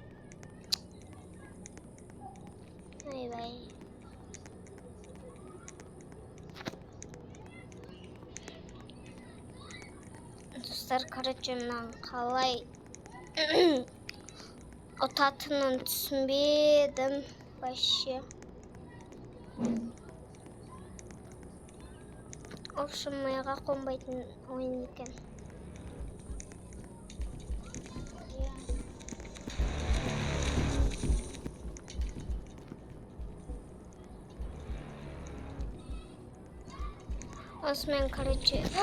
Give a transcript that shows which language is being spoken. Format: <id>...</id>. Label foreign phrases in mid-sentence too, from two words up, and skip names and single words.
<kk>Айбай. Достар, короче, мынаны қалай ұтатынын түсінбедім вообще.</kk> <ru>В общем,</ru> <kk>миға қонбайтын ойын екен. Осымен, короче...</kk>